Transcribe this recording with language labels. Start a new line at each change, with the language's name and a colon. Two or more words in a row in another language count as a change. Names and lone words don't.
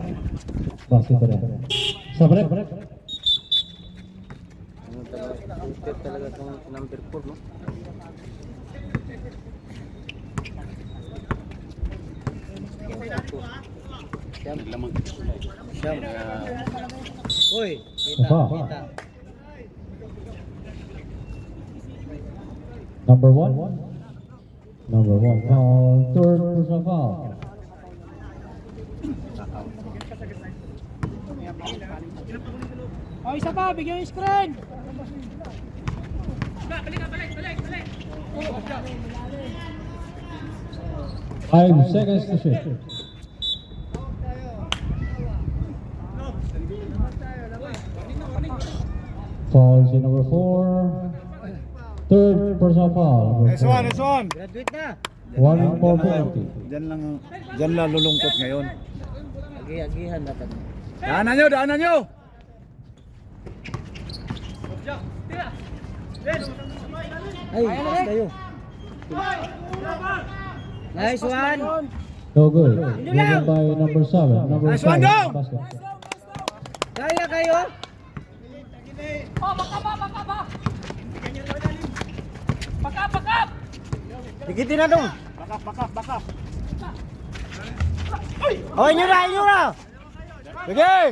Filipino: Basket pa rin. Sa break. Talaga itong number 4 no? Lamang. Siyam. Uy! Kita, Apa? kita.
English: Number 1. Number 1 foul. Third personal foul.
Filipino: Oh, isa pa, bigyan yung screen.
English: 5 seconds to shoot.
Filipino: Foul si number 4.
English: Third personal foul. Number Nice one, 4. nice one.
Filipino: Graduate na!
English: 1 for penalty.
Filipino: Diyan lang lulungkot ngayon. Agi-agihan natin. Daanan nyo! Ay, pass kayo.
English: Nice one! No good. Given by number 7. Number Nice 5. one, dong!
Filipino: Basket. Kaya kayo? Dikitin na dong! Bakap. Oh, inyo na! Sige!